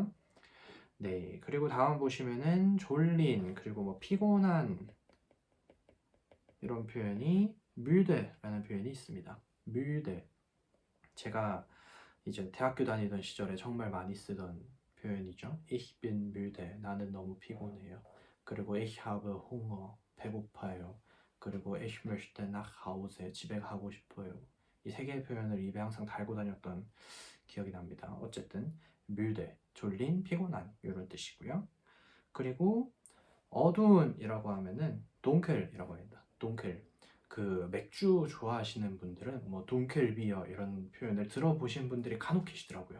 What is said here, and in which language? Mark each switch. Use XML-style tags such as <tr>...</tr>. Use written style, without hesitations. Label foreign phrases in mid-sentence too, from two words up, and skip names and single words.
<ko>네, 그리고 다음 보시면은 졸린 그리고 뭐 피곤한 이런 표현이 müde라는 표현이 있습니다. müde. 제가 이제 대학교 다니던 시절에 정말 많이 쓰던 표현이죠.</ko> <de>Ich bin müde.</de> <ko>나는 너무 피곤해요. 그리고</ko> <de>ich habe Hunger.</de> <ko>배고파요. 그리고</ko> <de>ich möchte nach Hause.</de> <ko>집에 가고 싶어요. 이 세 개의 표현을 입에 항상 달고 다녔던 기억이 납니다. 어쨌든 müde, 졸린, 피곤한 이런 뜻이고요. 그리고 어두운이라고 하면은 dunkel이라고 합니다. dunkel. 그 맥주 좋아하시는 분들은 뭐 dunkel비어 이런 표현을 들어보신 분들이 간혹 계시더라고요.</ko>